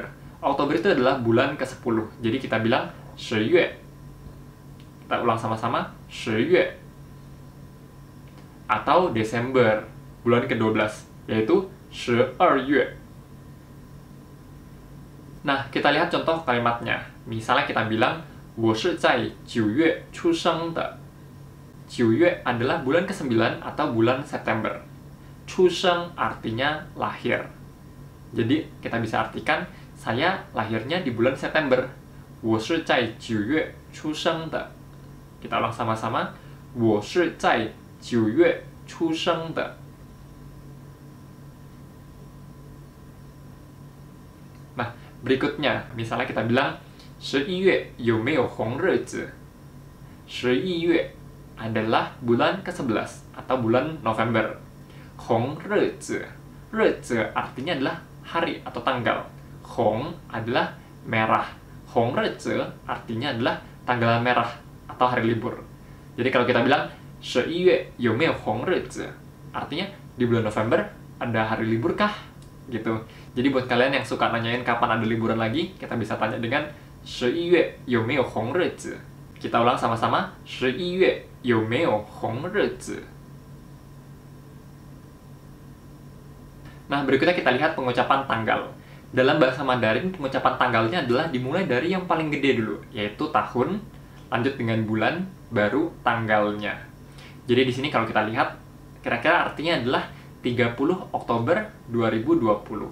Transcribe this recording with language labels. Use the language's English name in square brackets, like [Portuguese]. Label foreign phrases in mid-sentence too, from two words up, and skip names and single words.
[Indonesian] Oktober itu adalah bulan ke-10, jadi kita bilang [Chinese] 十月. [Indonesian] Kita ulang sama-sama, [Chinese] 十月. [Indonesian] Atau Desember, bulan ke-12, yaitu [Chinese] 十月. [Indonesian] Nah, kita lihat contoh kalimatnya. Misalnya kita bilang, [Chinese] 我是在9月出生的. [Indonesian] 9月 adalah bulan ke-9 atau bulan September. 出生 artinya lahir. Jadi, kita bisa artikan, saya lahirnya di bulan September. [Chinese] 我是在9月出生的. [Indonesian] Kita ulang sama-sama. [Chinese] 我是在9月出生的. [Indonesian] Nah, berikutnya, misalnya kita bilang, [Chinese] 11 月有没有红日子? [Indonesian] 11月 adalah bulan ke-11 atau bulan November. [Chinese] 红日子 [Indonesian] Reze artinya adalah hari atau tanggal. Hong adalah merah. [Chinese] 红日子 [Indonesian] artinya adalah tanggal merah atau hari libur. Jadi kalau kita bilang [Chinese] 11 月有没有红日子? [Indonesian] Artinya di bulan November ada hari libur kah? Gitu. Jadi buat kalian yang suka nanyain kapan ada liburan lagi, kita bisa tanya dengan [Chinese] 11 月有没有红日子? [Indonesian] Kita ulang sama-sama. [Chinese] 11 月有没有红日子? [Indonesian] Nah, berikutnya kita lihat pengucapan tanggal. Dalam bahasa Mandarin, pengucapan tanggalnya adalah dimulai dari yang paling gede dulu, yaitu tahun, lanjut dengan bulan, baru tanggalnya. Jadi di sini kalau kita lihat, kira-kira artinya adalah 30 Oktober 2020.